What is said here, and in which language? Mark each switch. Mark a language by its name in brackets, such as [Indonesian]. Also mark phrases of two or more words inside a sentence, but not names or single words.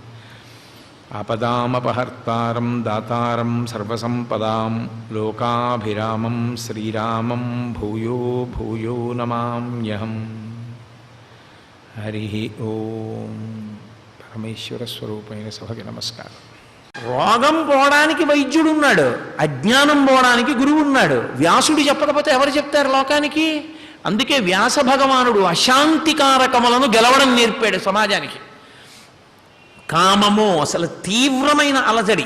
[Sanskrit] आपदामपहर्तारं दातारं सर्वसम्पदां लोकाभिरामं श्रीरामं भूयो भूयो नमाम्यहम्। हरिः ओं। [Telugu] పరమేశ్వరస్వరూపైన సభకి నమస్కారం। రోగం పోవడానికి వైద్యుడు ఉన్నాడు, అజ్ఞానం పోవడానికి గురువు ఉన్నాడు. వ్యాసుడు చెప్పకపోతే ఎవరు చెప్తారు లోకానికి? అందుకే వ్యాస భగవానుడు అశాంతికారకములను గెలవడం నేర్పాడు సమాజానికి. కామము అసలు తీవ్రమైన అలజడి.